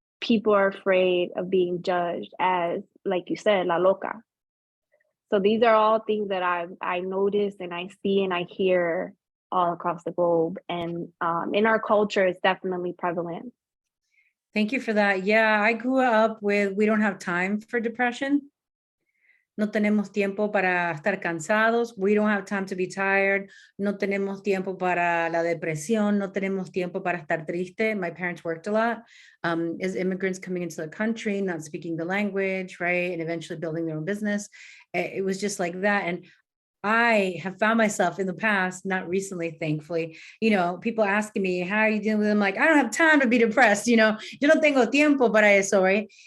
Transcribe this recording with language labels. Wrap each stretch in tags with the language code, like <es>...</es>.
<en>People are afraid of being judged as, like you said, la loca. So these are all things that I notice and I see and I hear all across the globe. And in our culture, it's definitely prevalent. Thank you for that. Yeah, I grew up with, we don't have time for depression.</en> <es>No tenemos tiempo para estar cansados.</es> <en>We don't have time to be tired.</en> <es>No tenemos tiempo para la depresión. No tenemos tiempo para estar triste.</es> <en>My parents worked a lot as immigrants coming into the country, not speaking the language, right? And eventually building their own business. It was just like that. And I have found myself in the past, not recently, thankfully, people asking me, how are you dealing with them? Like, I don't have time to be depressed,</en> <es>yo no tengo tiempo para eso,</es> <en>right?</en>